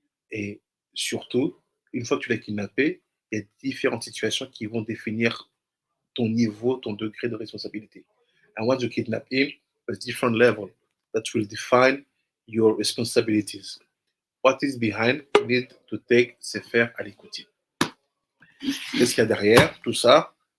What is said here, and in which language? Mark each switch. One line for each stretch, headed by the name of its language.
French: Et surtout, une fois que tu l'as kidnappé, il y a différentes situations qui vont définir ton niveau, ton degré de responsabilité.
English: And once you kidnap him, there's different level that will define your responsibilities. What is behind? You need to take Sefer Alikoutim.
French: Qu'est-ce qu'il y a derrière tout ça?